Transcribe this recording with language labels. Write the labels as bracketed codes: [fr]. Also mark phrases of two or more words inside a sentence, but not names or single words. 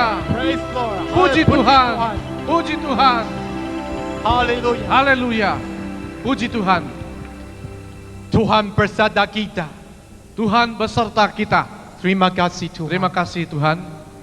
[en] Praise Lord. [id] Puji Tuhan. Puji Tuhan. Hallelujah. Haleluya. Puji Tuhan. Tuhan bersama kita. Tuhan beserta kita. Terima kasih Tuhan. Terima kasih Tuhan.